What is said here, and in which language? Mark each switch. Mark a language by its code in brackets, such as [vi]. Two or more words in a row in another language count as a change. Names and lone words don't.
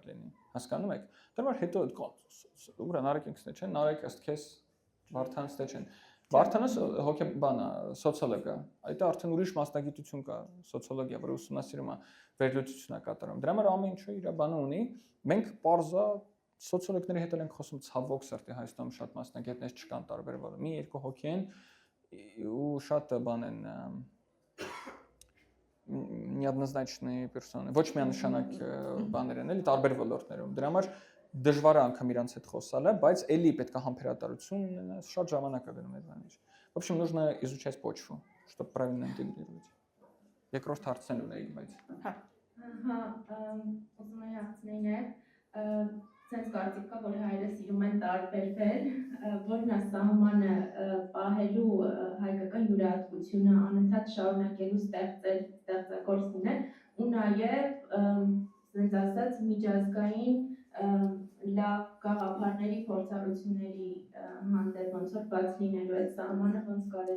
[hy] լինի։ Հասկանում եք։ Դրա համար հետո ուրա նարեկինքսն չեն, նարեկ ըստ քեզ Վարդանս չեն։ Վարդանս հոգեբան է, սոցիոլոգ է։ Այդ արդեն ուրիշ մասնագիտություն կա, սոցիոլոգիա, որը ուսումնասիրում է վերլուծություն է կատարում։ Դրա համար ամեն ինչը իր բանը ունի։ Մենք պարզա սոցիոլոգների հետ ենք խոսում ցավոք սրտի Հայաստանում շատ մասնագետներ չկան տարբեր ոլորտներում։ Մի երկու հոգի են ու շատ բան են [ru] неоднозначные персоны, [hy] ոչ միանշանակ բաներ են, էլի տարբեր ոլորտներում։ Դրա համար դժվար է անգամ իրանց հետ խոսալը, բայց էլի պետք է համբերատարություն ունենաս, շատ ժամանակ է գնում այդ բանը։ [ru] В общем, нужно изучать почву, чтобы правильно интегрировать. [hy] Երկրորդ հարցն ունեի, բայց հա, ուզում եմ հարցնել, sense կարծիք կա, որ հայերը սիրում են տարբերվել, որն է սահմանը պահելու հայկական յուրահատկությունը, անընդհատ շարունակելու ստեղծագործ լինել ու նաև sense ասած միջազգային լավ գաղափարների փորձառությունների հանդեպ ոնց որ բաց լինելու այդ սահմանը ոնց կարելի է